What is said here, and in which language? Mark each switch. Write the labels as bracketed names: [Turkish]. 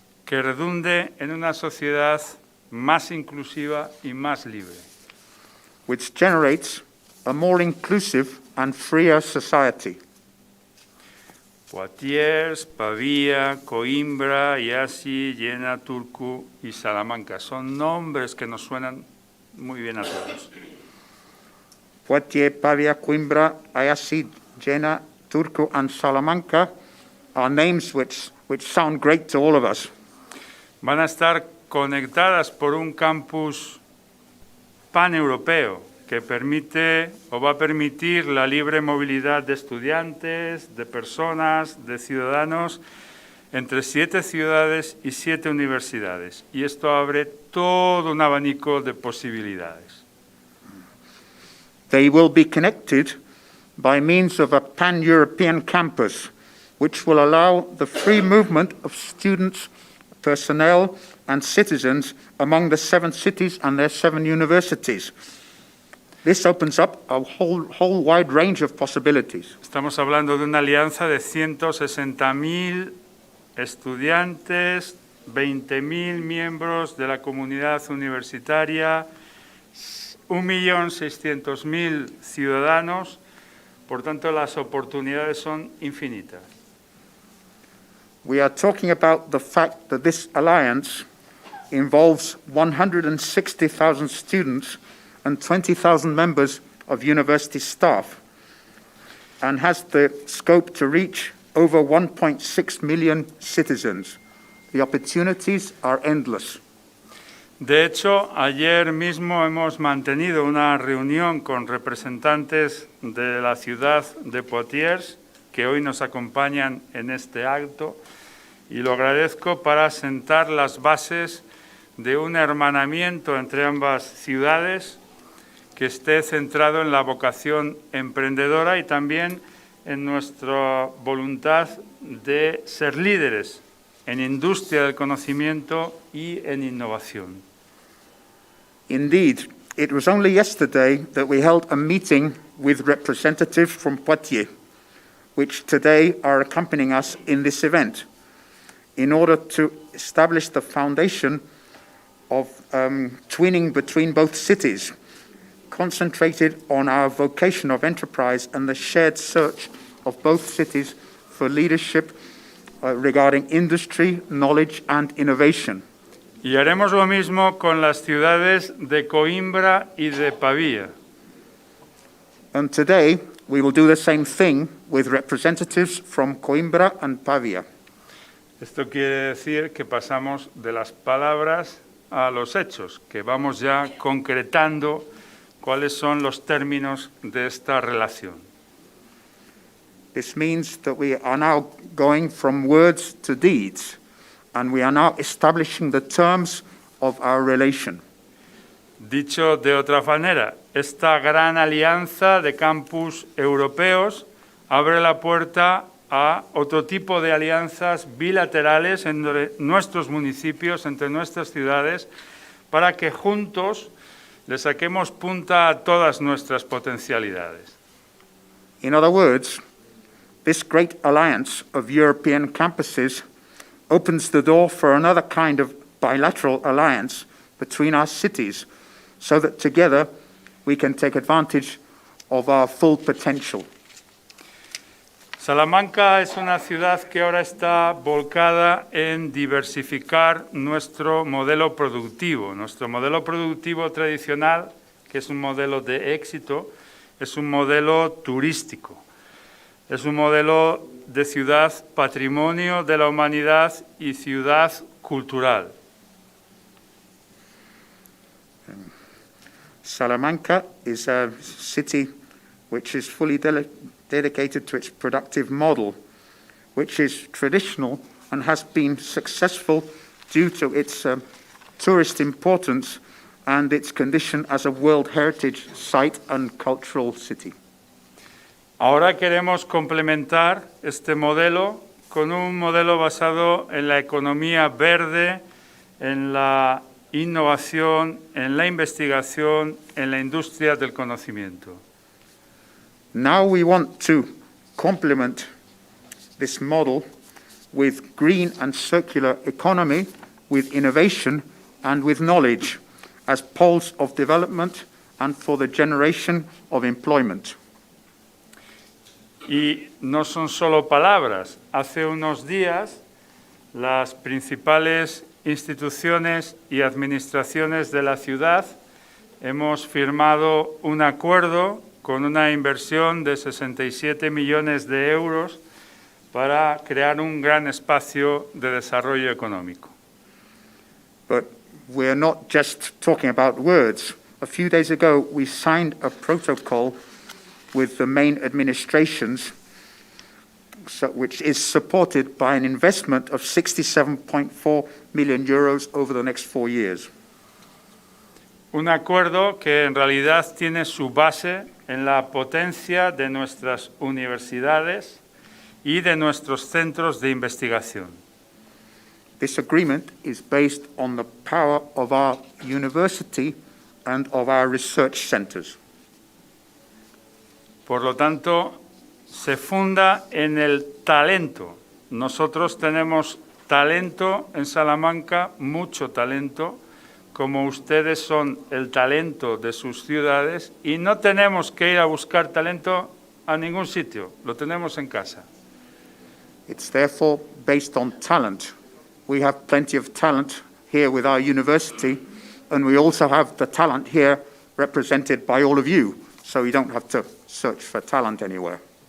[Spanish] Que redunde en una sociedad más inclusiva y más libre. [English] Which generates a more inclusive and freer society. [Spanish] Poitiers, Pavía, Coimbra, Iasi, Jena, Turku y Salamanca. Son nombres que nos suenan muy bien a todos. [English] Poitiers, Pavia, Coimbra, Iasi, Jena, Turku, and Salamanca are names which sound great to all of us. [Spanish] Van a estar conectadas por un campus paneuropeo que permite o va a permitir la libre movilidad de estudiantes, de personas, de ciudadanos entre 7 ciudades y 7 universidades. Y esto abre todo un abanico de posibilidades. [English] They will be connected by means of a pan-European campus, which will allow the free movement of students, personnel, and citizens among the 7 cities and their 7 universities. This opens up a whole wide range of possibilities. [Spanish] Estamos hablando de una alianza de 160.000 estudiantes, 20.000 miembros de la comunidad universitaria, 1.600.000 ciudadanos. Por tanto, las oportunidades son infinitas. [English] We are talking about the fact that this alliance involves 160,000 students and 20,000 members of university staff, and has the scope to reach over 1.6 million citizens. The opportunities are endless. [Spanish] De hecho, ayer mismo hemos mantenido una reunión con representantes de la ciudad de Poitiers, que hoy nos acompañan en este acto, y lo agradezco para sentar las bases de un hermanamiento entre ambas ciudades que esté centrado en la vocación emprendedora y también en nuestra voluntad de ser líderes en industria del conocimiento y en innovación. [English] Indeed, it was only yesterday that we held a meeting with representatives from Poitiers, which today are accompanying us in this event, in order to establish the foundation of twinning between both cities, concentrated on our vocation of enterprise and the shared search of both cities for leadership regarding industry, knowledge, and innovation. [Spanish] Y haremos lo mismo con las ciudades de Coimbra y de Pavía. [English] And today, we will do the same thing with representatives from Coimbra and Pavia. [Spanish] Esto quiere decir que pasamos de las palabras a los hechos, que vamos ya concretando cuáles son los términos de esta relación. [English] This means that we are now going from words to deeds, and we are now establishing the terms of our relation. [Spanish] Dicho de otra manera, esta gran alianza de campus europeos abre la puerta a otro tipo de alianzas bilaterales entre nuestros municipios, entre nuestras ciudades, para que juntos le saquemos punta a todas nuestras potencialidades. [English] In other words, this great alliance of European campuses opens the door for another kind of bilateral alliance between our cities, so that together we can take advantage of our full potential. [Spanish] Salamanca es una ciudad que ahora está volcada en diversificar nuestro modelo productivo. Nuestro modelo productivo tradicional, que es un modelo de éxito, es un modelo turístico. Es un modelo de ciudad patrimonio de la humanidad y ciudad cultural. [English] Salamanca is a city which is fully dedicated to its productive model, which is traditional and has been successful due to its tourist importance and its condition as a World Heritage Site and cultural city. [Spanish] Ahora queremos complementar este modelo con un modelo basado en la economía verde, en la innovación, en la investigación, en la industria del conocimiento. [English] Now we want to complement this model with green and circular economy, with innovation and with knowledge as poles of development and for the generation of employment. [Spanish] Y no son solo palabras. Hace unos días, las principales instituciones y administraciones de la ciudad hemos firmado un acuerdo con una inversión de 67 millones de euros para crear un gran espacio de desarrollo económico. [English] But we're not just talking about words. A few days ago, we signed a protocol with the main administrations, which is supported by an investment of 67.4 million euros over the next 4 years. [Spanish] Un acuerdo que en realidad tiene su base en la potencia de nuestras universidades y de nuestros centros de investigación. [English] This agreement is based on the power of our university and of our research centers. [Spanish] Por lo tanto, se funda en el talento. Nosotros tenemos talento en Salamanca, mucho talento, como ustedes son el talento de sus ciudades, y no tenemos que ir a buscar talento a ningún sitio, lo tenemos en casa. [English] It's therefore based on talent. We have plenty of talent here with our university, and we also have the talent here represented by all of you, so you don't have to search for talent anywhere.